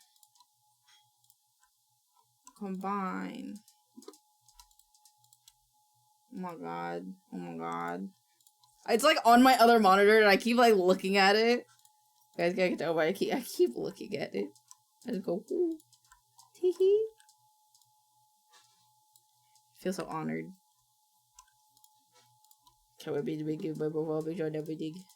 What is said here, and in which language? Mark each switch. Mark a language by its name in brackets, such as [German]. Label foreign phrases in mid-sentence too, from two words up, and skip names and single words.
[English] Combine. Oh my god. Oh my god. It's like on my other monitor and I keep like looking at it. You guys can't tell, but I keep looking at it. I just go, ooh. Tee hee. Feel so honored. Can't wait to make you my profile picture and everything.